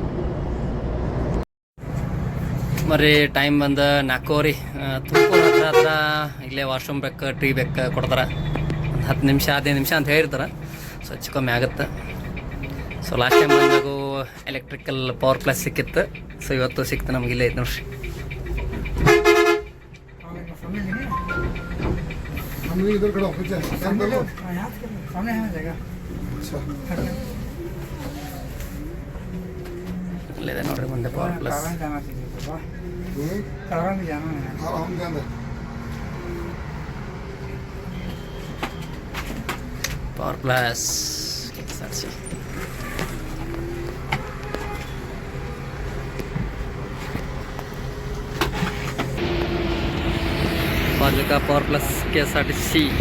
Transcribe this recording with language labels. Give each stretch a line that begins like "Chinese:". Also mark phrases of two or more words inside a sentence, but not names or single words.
Kannada: ಮರಿ ಟೈಮ್ ಬಂದು 4:15. ತುಮಕೂರು ಹತ್ರ ಇಲ್ಲೇ ವಾಶ್ರೂಮ್ ಬೇಕು, ಟೀ ಬೇಕು ಕೊಡ್ತಾರೆ. ಒಂದು 10 ನಿಮಿಷ 15 ನಿಮಿಷ ಅಂತ ಹೇಳಿರ್ತಾರೆ. ಸೊ ಹೆಚ್ಚು ಕಮ್ಮಿ ಆಗುತ್ತೆ. ಸೊ
English: last time
Kannada: ಬಂದಾಗೂ ಎಲೆಕ್ಟ್ರಿಕಲ್ ಪವರ್ ಪ್ಲಸ್ ಸಿಕ್ಕಿತ್ತು. ಸೊ ಇವತ್ತು ಸಿಕ್ತು ನಮ್ಗೆ. ಇಲ್ಲೇ ಐತೆ ನೋಡ್ರಿ.
Hindi: इधर खड़ा हो पीछे सामने है जगह. अच्छा
Kannada: ಇಲ್ಲಿದೆ ನೋಡ್ರಿ ಮುಂದೆ ಪವರ್ ಪ್ಲಸ್. ಪವರ್ ಪ್ಲಸ್ फाजिल्का पावर प्लस KSRTC.